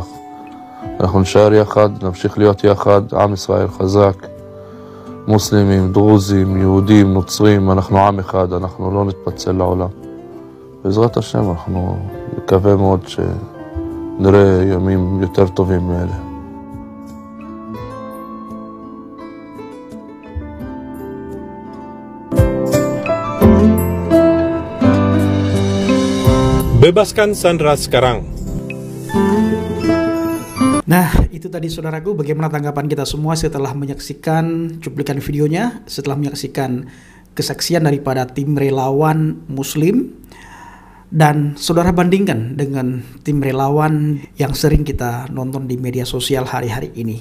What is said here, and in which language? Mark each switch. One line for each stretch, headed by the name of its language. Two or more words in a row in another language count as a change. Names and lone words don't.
Hebrew: אנחנו נשאר יחד, נמשיך להיות יחד, עם ישראל חזק, מוסלמים, דרוזים, יהודים, נוצרים, אנחנו עם אחד, אנחנו לא נתפצל לעולם. בעזרת השם אנחנו מקווה מאוד שנראה ימים יותר טובים מאלה.
Indonesian: Bebaskan Sandra sekarang. Nah, itu tadi saudaraku, bagaimana tanggapan kita semua setelah menyaksikan cuplikan videonya, setelah menyaksikan kesaksian daripada tim relawan Muslim, dan saudara bandingkan dengan tim relawan yang sering kita nonton di media sosial hari-hari ini.